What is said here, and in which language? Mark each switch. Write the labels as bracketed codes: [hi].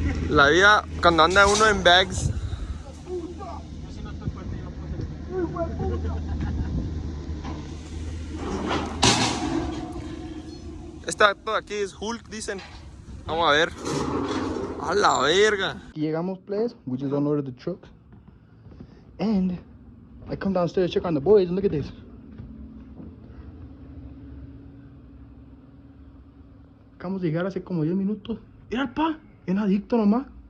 [es] La vida cuando anda uno en bags. Esta todo aquí es Hulk, dicen. Vamos a ver. A la verga. Aquí llegamos, players. [en] We just unloaded the truck. And I come downstairs, check on the boys, and look at this. [es] Acabamos de llegar hace como 10 minutos. Mira, pa, bien adicto nomás.